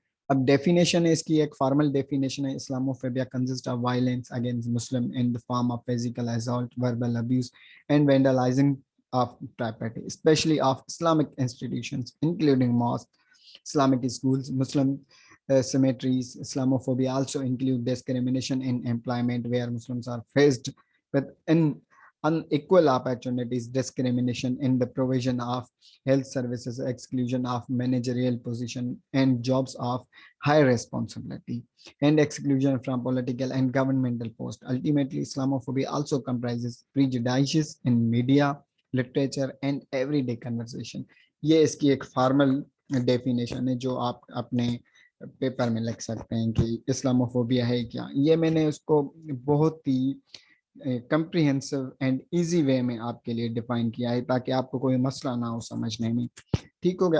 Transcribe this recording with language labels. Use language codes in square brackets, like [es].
[hi] अब डेफिनेशन है इसकी, एक फॉर्मल डेफिनेशन है। [en] Islamophobia consist of violence against Muslim in the form of physical assault, verbal abuse and vandalising of property, especially of Islamic institutions, including mosques, Islamic schools, Muslim cemeteries. Islamophobia also include discrimination in employment, where Muslims are faced with unequal opportunities, discrimination in the provision of health services, exclusion of managerial position and jobs of high responsibility, and exclusion from political and governmental posts. Ultimately, Islamophobia also comprises prejudices in media, literature and everyday conversation. [hi] ये इसकी एक formal definition है जो आप अपने paper में लिख सकते हैं कि इस्लामोफोबिया है क्या। ये मैंने उसको बहुत ही [en] comprehensive and easy [hi] वे में आपके लिए डिफाइन किया है ताकि आपको कोई मसला ना हो समझने में। ठीक हो गया।